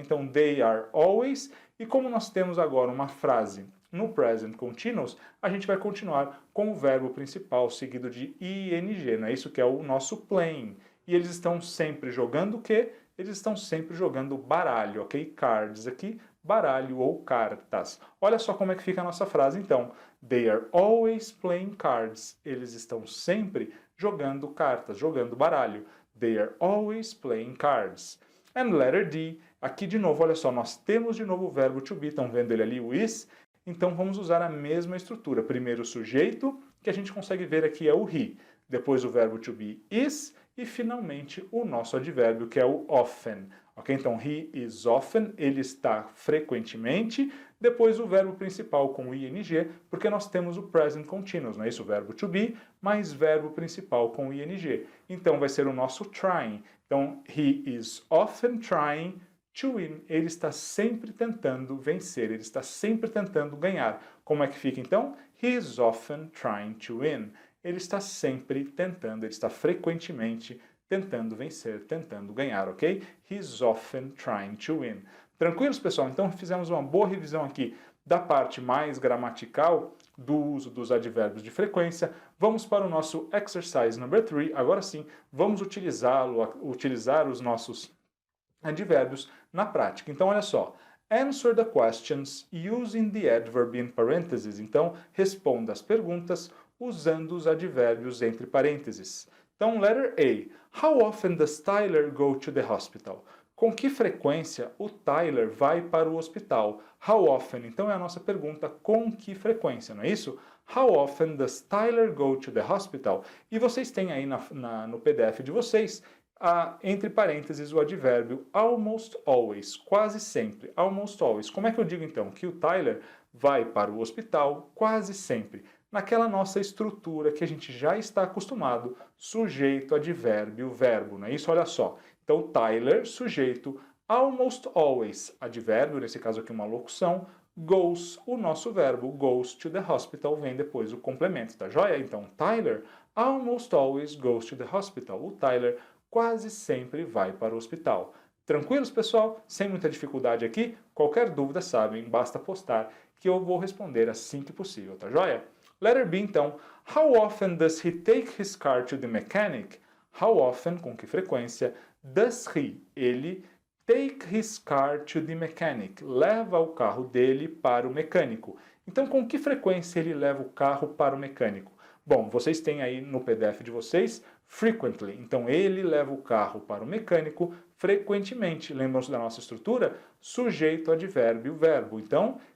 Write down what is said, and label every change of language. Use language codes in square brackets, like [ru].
[pt] Então [en] they are always. [pt] E como nós temos agora uma frase no present continuous, a gente vai continuar com o verbo principal seguido de ing, não é isso que é o nosso playing. E eles estão sempre jogando o quê? Eles estão sempre jogando baralho, ok? Cards aqui, baralho ou cartas. Olha só como é que fica a nossa frase então. [en] They are always playing cards. [pt] Eles estão sempre jogando cartas, jogando baralho. [en] They are always playing cards. [pt] And letter D, aqui de novo, olha só, nós temos de novo o verbo to be, estão vendo ele ali, o is? Então vamos usar a mesma estrutura. Primeiro o sujeito, que a gente consegue ver aqui é o he. Depois o verbo to be is e finalmente o nosso advérbio que é o often. Ok? Então he is often, ele está frequentemente. Depois o verbo principal com o ing, porque nós temos o present continuous, não é isso? O verbo to be mais verbo principal com o ing. Então vai ser o nosso trying. Então [en] he is often trying to win, [pt] ele está sempre tentando vencer, ele está sempre tentando ganhar. Como é que fica então? [en] He is often trying to win. [pt] Ele está sempre tentando, ele está frequentemente tentando vencer, tentando ganhar, ok? [en] He is often trying to win. [pt] Tranquilos, pessoal? Então fizemos uma boa revisão aqui da parte mais gramatical do uso dos advérbios de frequência. Vamos para o nosso [en] exercise number 3. [pt] Agora sim, vamos utilizar os nossos advérbios na prática. Então, olha só. [en] Answer the questions using the adverb in parentheses. [pt] Então, responda as perguntas usando os advérbios entre parênteses. Então, letter A. [en] How often does Tyler go to the hospital? [pt] Com que frequência o Tyler vai para o hospital? [en] How often? [pt] Então é a nossa pergunta, com que frequência, não é isso? [en] How often does Tyler go to the hospital? [pt] E vocês têm aí no PDF de vocês, entre parênteses, o advérbio almost always, quase sempre, almost always. Como é que eu digo então? Que o Tyler vai para o hospital quase sempre. Naquela nossa estrutura que a gente já está acostumado, sujeito, advérbio, verbo, não é isso? Olha só. Então, Tyler, sujeito, almost always, advérbio, nesse caso aqui uma locução, goes, o nosso verbo, goes to the hospital, vem depois o complemento, tá joia? Então, [en] Tyler almost always goes to the hospital. [pt] O Tyler quase sempre vai para o hospital. Tranquilos, pessoal? Sem muita dificuldade aqui? Qualquer dúvida, sabem, basta postar que eu vou responder assim que possível, tá joia? Letter B, então. [en] How often does he take his car to the mechanic? How often, [pt] com que frequência, [en] does he, ele, take his car to the mechanic? [pt] Leva o carro dele para o mecânico. Então, com que frequência ele leva o carro para o mecânico? Bom, vocês têm aí no PDF de vocês, frequently. Então, ele leva o carro para o mecânico frequentemente. Lembram-se da nossa estrutura? Sujeito, advérbio, verbo. Então,